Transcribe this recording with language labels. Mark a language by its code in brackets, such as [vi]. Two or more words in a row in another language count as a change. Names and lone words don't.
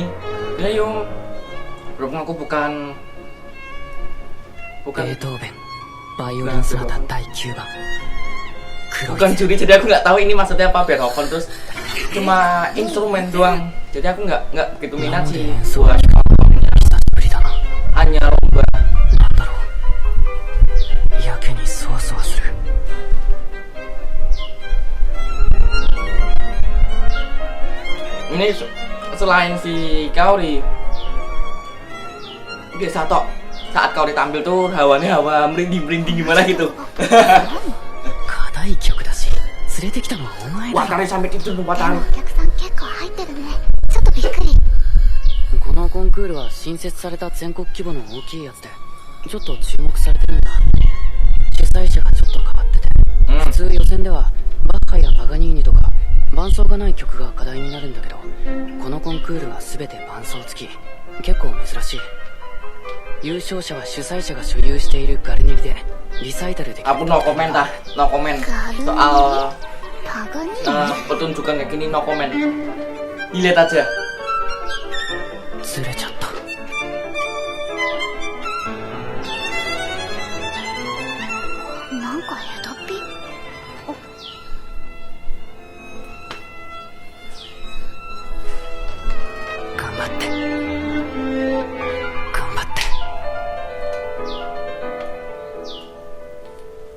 [id] Ya yo, belum aku bukan [ja] ベートーベンバイオリンソナタ第9番。 [id] bukan juri, jadi aku nggak tahu ini maksudnya apa Beethoven, terus cuma instrumen doang, jadi aku nggak begitu minat sih buat [ja] 久しぶりだな。 [id] hanya lomba. [ja] なんだろう。やけにそわそわする。 [id] Ini selain si Kaori, biasa tok saat Kaori tampil tuh hawanya hawa merinding gimana gitu. [ja] 課題曲だし連れてきたのはお前だろ。 [id] Watari sampai itu [ja] でも Watari. お客さん結構入ってるね。ちょっとびっくり。このコンクールは新設された全国規模の大きいやつでちょっと注目されてるんだ。主催者がちょっと変わってて、普通予選ではバッハやパガニーニとか伴奏がない曲が課題になるんだけど、このコンクールは全て伴奏付き。結構珍しい。優勝者は主催者が所有しているガルニリでリサイタルできる。 [id] Aku [en] no comment [id] dah, [en] no comment [id] soal パガニーニ pertunjukan kayak gini, [en] no comment. [id] Dilihat aja. [ja] ずれちゃった。なんかヘドピ。頑張って頑張って。